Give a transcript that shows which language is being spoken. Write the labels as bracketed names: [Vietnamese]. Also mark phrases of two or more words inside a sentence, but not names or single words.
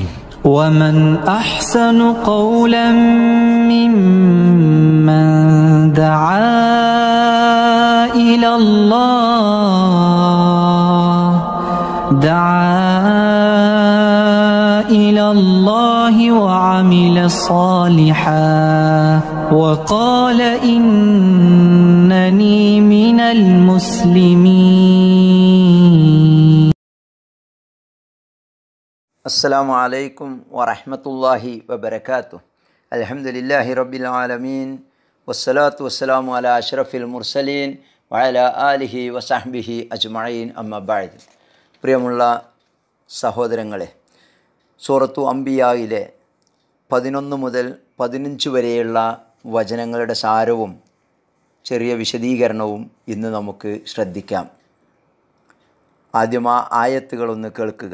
[Arabic] ومن أحسن قولا ممن دعا إلى الله وعمل صالحا وقال إنني من المسلمين. السلام عليكم ورحمة الله وبركاته. الحمد لله رب العالمين والصلاة والسلام على أشرف المرسلين وعلى آله وصحبه أجمعين أما بعد. [Malayalam] പ്രിയമുള്ള സഹോദരങ്ങളെ, സൂറത്തു അംബിയായിലെ 11 മുതൽ 15 വരെയുള്ള വചനങ്ങളുടെ സാരവും ചെറിയ വിശദീകരണവും ഇന്ന് നമുക്ക് ശ്രദ്ധിക്കാം. ആദ്യം ആ ആയത്തുകളൊന്ന് കേൾക്കുക.